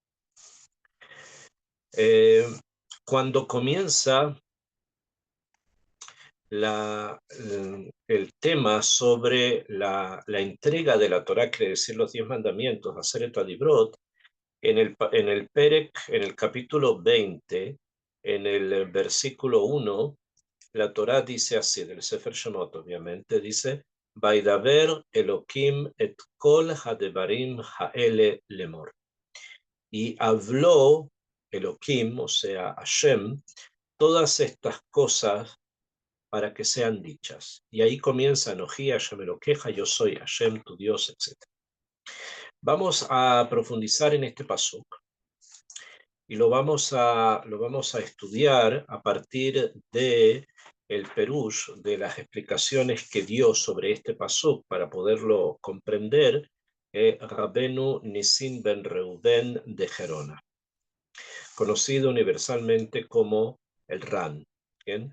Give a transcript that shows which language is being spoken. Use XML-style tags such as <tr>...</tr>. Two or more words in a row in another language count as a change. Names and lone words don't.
<es>Eh, Cuando comienza el tema sobre la entrega de la Torá, quiere decir los 10 mandamientos, hacer</es> <he>את הדברות,</he> <es>en el capítulo 20, en el versículo 1, la Torá dice así, del</es> <he>ספר שמות,</he> <es>obviamente, dice,</es> <he>וידבר אלהים את כל הדברים האלה לאמר.</he> <es>Y habló Elohim, o sea, Hashem, todas estas cosas para que sean dichas. Y ahí comienza</es> <he>אנכי השם אלהיך,</he> <es>yo soy Hashem, tu Dios, etc. Vamos a profundizar en este pasuk y lo vamos a estudiar a partir de el perush, de las explicaciones que dio sobre este pasuk para poderlo comprender, Rabenu Nisim ben Reuben de Gerona, conocido universalmente como el Ran, ¿bien?</es>